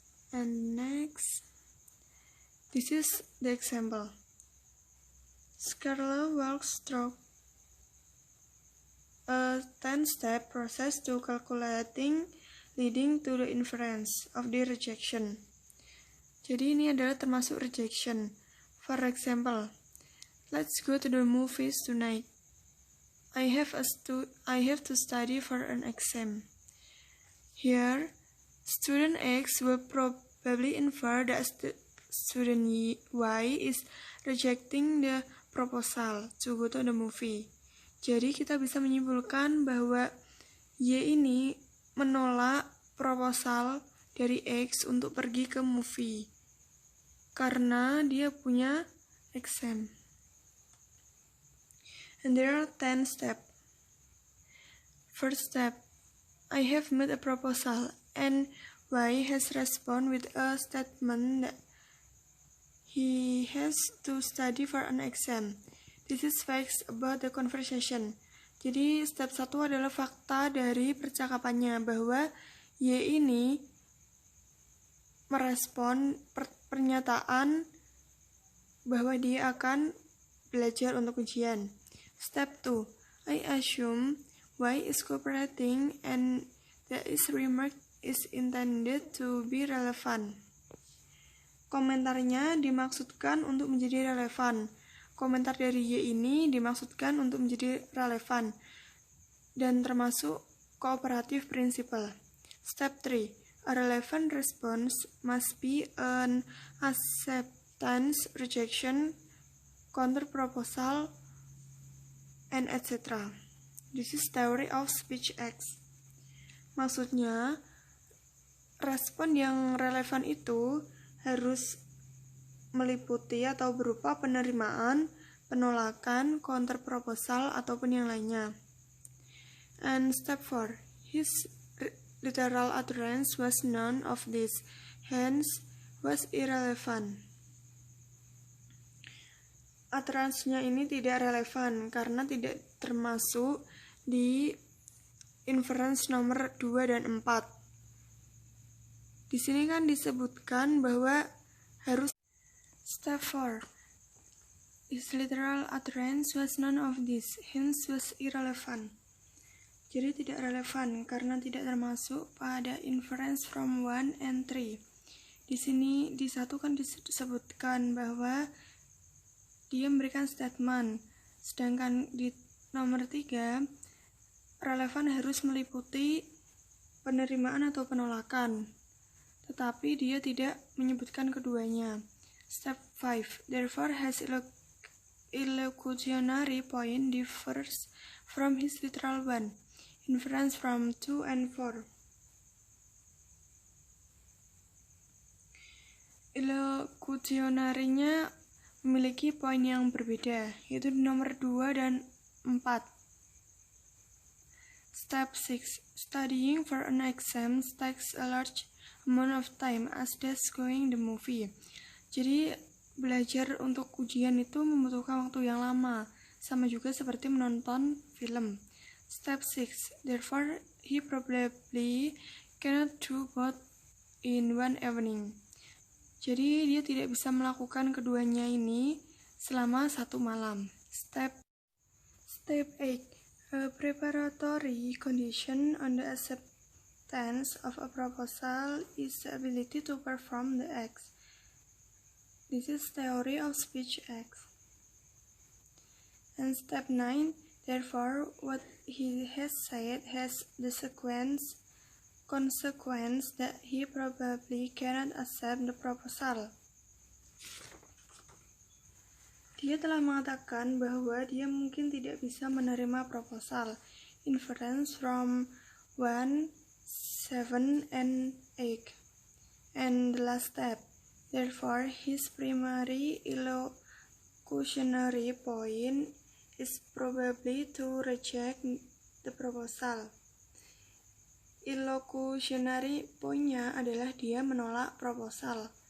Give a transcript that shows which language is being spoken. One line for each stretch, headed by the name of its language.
English: And next, this is the example. Scarlett walks through a 10-step process to calculating leading to the inference of the rejection.
Indonesian: Jadi ini adalah termasuk rejection.
English: For example, let's go to the movies tonight. I have to study for an exam. Here, student X will probably infer that student Y is rejecting the proposal to go to the movie.
Indonesian: Jadi kita bisa menyimpulkan bahwa Y ini menolak proposal dari X untuk pergi ke movie karena dia punya exam.
English: And there are 10 steps. First step, I have made a proposal and Y has responded with a statement that he has to study for an exam. This is facts about the conversation.
Indonesian: Jadi step 1 adalah fakta dari percakapannya bahwa Y ini merespon pernyataan bahwa dia akan belajar untuk ujian.
English: Step 2, I assume Y is cooperating and that his remark is intended to be relevant.
Indonesian: Komentarnya dimaksudkan untuk menjadi relevan. Komentar dari Y ini dimaksudkan untuk menjadi relevan dan termasuk cooperative principle.
English: Step 3. A relevant response must be an acceptance, rejection, counter proposal, and etc. This is theory of speech acts.
Indonesian: Maksudnya, respon yang relevan itu harus meliputi atau berupa penerimaan, penolakan, counter proposal, ataupun yang lainnya.
English: And step 4. His literal utterance was none of this, hence was irrelevant.
Indonesian: Utterance-nya ini tidak relevan karena tidak termasuk di inference nomor 2 dan 4. Di sini kan disebutkan bahwa harus step 4.
English: His literal utterance was none of this, hence was irrelevant.
Indonesian: Jadi tidak relevan karena tidak termasuk pada
English: inference from 1 and 3.
Indonesian: Di sini di 1 kan disebutkan bahwa dia memberikan statement, sedangkan di nomor 3 relevan harus meliputi penerimaan atau penolakan, tetapi dia tidak menyebutkan keduanya.
English: Step 5. Therefore his illocutionary point differs from his literal one. Inference from 2 and 4.
Indonesian: Illocutionary-nya memiliki poin yang berbeda, yaitu di nomor 2 dan 4.
English: Step 6. Studying for an exam takes a large amount of time as does going the movie.
Indonesian: Jadi, belajar untuk ujian itu membutuhkan waktu yang lama, sama juga seperti menonton film.
English: Step 6. Therefore, he probably cannot do both in one evening.
Indonesian: Jadi dia tidak bisa melakukan keduanya ini selama satu malam.
English: Step 8. A preparatory condition on the acceptance of a proposal is the ability to perform the acts. This is theory of speech acts. And step 9. Therefore, what he has said has the consequence that he probably cannot accept the proposal.
Indonesian: Dia telah mengatakan bahwa dia mungkin tidak bisa menerima proposal.
English: Inference from 1, 7, and 8. And the last step. Therefore, his primary illocutionary point is probably to reject the proposal.
Indonesian: Illocutionary point-nya adalah dia menolak proposal.